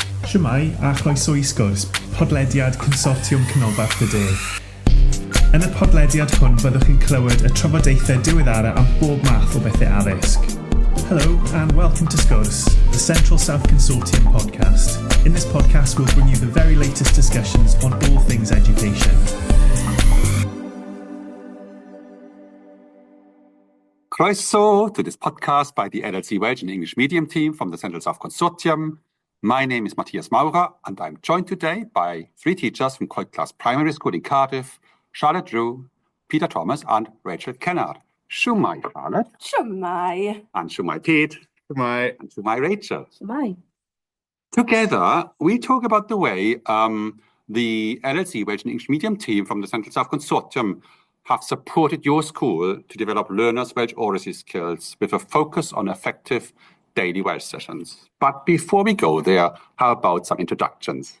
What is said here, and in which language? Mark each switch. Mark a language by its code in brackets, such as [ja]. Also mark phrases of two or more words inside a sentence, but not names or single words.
[cy] Shwmae a chroeso I Sgwrs, podlediad Consortiwm Canolbarth y De. Yn y podlediad hwn byddwch chi'n clywed y trafodaethau diweddara am bob math o bethau addysg. [en] Hello and welcome to Sgwrs, the Central South Consortium podcast. In this podcast we'll bring you the very latest discussions on all things education. Croeso to this podcast by the LLC Welsh and English medium team from the Central South Consortium. My name is mae'r, and I'm joined today by three teachers from Coed Glas Primary School in Cardiff, Charlotte Drew, Peter Thomas, and Rachel Kennard. Shwmae, Charlotte. Shwmae. And Shwmae, Pete. Shwmae. And Shwmae, Rachel. Shwmae. Together, we talk about the way the LLC Welsh and English medium team from the Central South Consortium have supported your school to develop learners' Welsh oracy skills with a focus on effective daily Welsh sessions. But before we go there, how about some introductions?